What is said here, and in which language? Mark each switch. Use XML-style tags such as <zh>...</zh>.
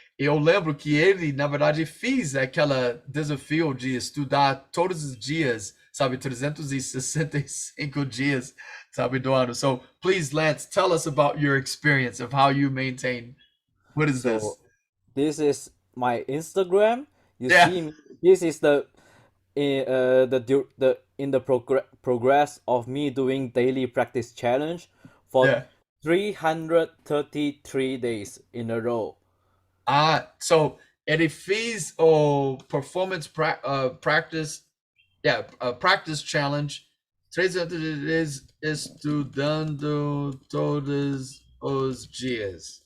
<pt>Eu lembro que ele, na verdade, fez aquele desafio de estudar todos os dias, sabe, 365 dias, sabe, do ano.</pt> <en>So, please, Lance, tell us about your experience of how you maintain. What is this? So this is my Instagram. You Yeah. see, this is the in the progress of me doing daily practice challenge for Yeah. 333 days in a row. So</en> <pt>ele fez o</pt> <en>performance practice, practice challenge,</en> <pt>300 vezes estudando todos os dias.</pt>